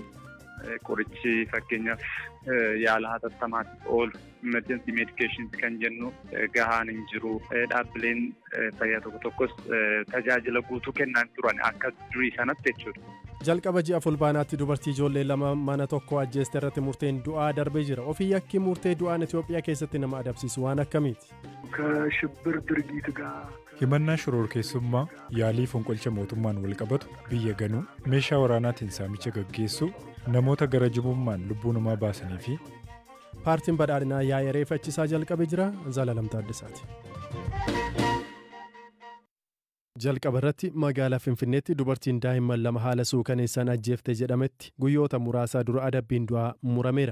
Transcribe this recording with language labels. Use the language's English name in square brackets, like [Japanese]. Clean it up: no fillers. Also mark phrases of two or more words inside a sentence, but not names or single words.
[Oromo] Qorichi fakkeenyaaf yaala hatattamaatiif oolu [English] emergency medications [Oromo] kan jennu gahaan hin jiru. Dhaabbileen fayyaa tokko tokkos tajaajila guutuu kennan turan akka durii sanatti jechuudha. Jalqaba ji'a fulbaanaatti dubartii ijoollee lama mana tokko ajjeeste irratti murteen du'aa darbee jira. Ofii yakki murtee du'aan Itoophiyaa keessatti nama adabsiisu waan akkamiiti? [Amharic] ከሽብር ድርጊት ጋር [Oromo] himannaa shororkeessummaa yaalii fonqolcha mootummaan wal qabatu biyya ganuu meeshaa waraanaatiin saamicha gaggeessuu namoota gara jibummaan lubbuu namaa baasanii fi paartiin badhaadhinaa yaa'ee reeffachiisaa jalqabee jira. Zalalam Taaddasaati. Jalqaba irratti magaalaa Finfinneetti dubartiin daa'imman lama haala suukaneessaan ajjeefte jedhametti guyyoota muraasaa dura adabbiin du'aa murameera.